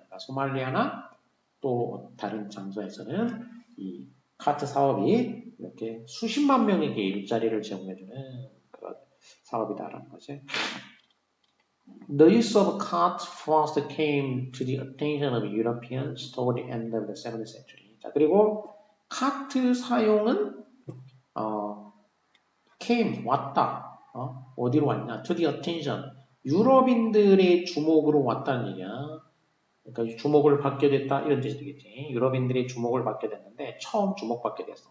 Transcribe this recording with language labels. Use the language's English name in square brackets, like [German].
[Korean] 그러니까 소말리아나 또 다른 장소에서는 이 카트 사업이 이렇게 수십만 명에게 일자리를 제공해주는 그런 사업이다라는 거지. [English] The use of cart first came to the attention of Europeans toward the end of the 7th century. [Korean] 자, 그리고 카트 사용은 came 왔다. 어디로 왔냐? [English] To the attention. [Korean] 유럽인들의 주목으로 왔다는 얘기야. 그러니까 주목을 받게 됐다 이런 뜻이 되겠지. 유럽인들이 주목을 받게 됐는데 처음 주목받게 됐어.